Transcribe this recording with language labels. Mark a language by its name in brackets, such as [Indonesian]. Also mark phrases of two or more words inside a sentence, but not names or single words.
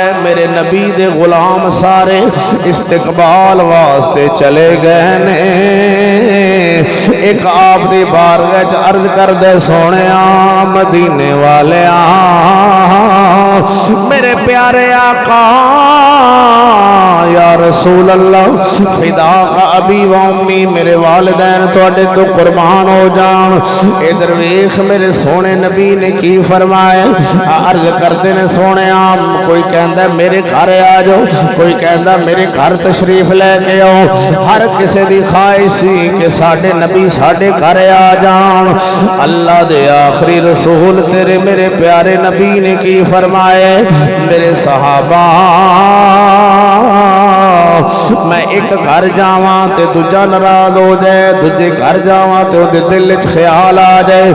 [Punjabi] میرے نبی دے غلام سارے استقبال واسطے چلے گئے نے. اک آپ دی بارگاہ چ عرض کر دے سوہنے مدینے والے میرے پیارے آقا [Arabic] يا رسول الله فداك أبي وأمي, [Punjabi] میرے والدین تہاڈے توں قربان ہو جان. ایدھر ویکھ میرے سوہنے نبی نے کی فرمایا. عرض کرتے نے سوہنے کوئی کہتا میرے گھر آ جاؤ، کوئی کہتا میرے گھر تشریف لے کے آؤ. ہر کسی کی خواہش سی کہ ساڈے نبی ساڈے گھر آ جان. اللہ دے آخری رسول تیرے میرے پیارے نبی نے کی فرمائے، میرے صحابہ میں اک گھر جاواں تو دوجا ناراض ہو جائے، دوجے گھر جاواں تو دل چ خیال آ جائے.